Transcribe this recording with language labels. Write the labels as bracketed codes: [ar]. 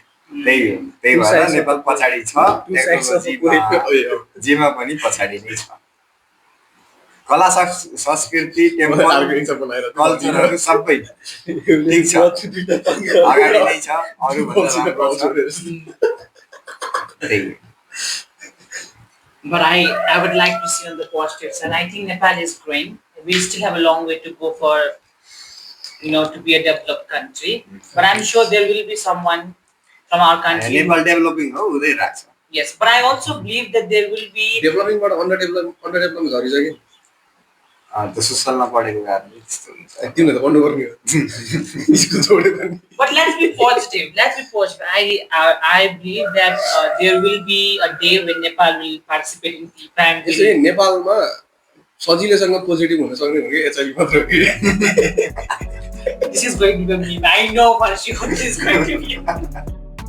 [ne] त्यही हो त्यही भएर नेपाल पछाडि छ टेक्नोलोजीमा जेमा पनि पछाडि नै छ कला संस्कृति टेम्पल कल्चरहरू सबै ठिक छ अगाडि नै छ अरू भन्दा राम्रो छ त्यही [en] But I would like to see on the positives, and I think Nepal is growing. We still have a long way to go for, to be a developed country. But I'm sure there will be someone from our country. [ne] Nepal developing हो हुँदै रहेछ [en] Yes, but I also believe that there will be. [ne] डेभलपिङबाट under develop झरिसक्यो त्यो सोसलमा पढेको कारणले त्यस्तो हुन्छ तिमीले त पढ्नुपर्ने हो स्कुल छोडेर नि [en] But let's be positive. Let's be positive. I believe that there will be a day when Nepal will participate in FIFA and [ne] यसै नेपालमा सजिलैसँग पोजिटिभ हुन सक्ने भनेको एचआइभी मात्र हो कि [en] this is going to be a meme. I know for sure this is going to be.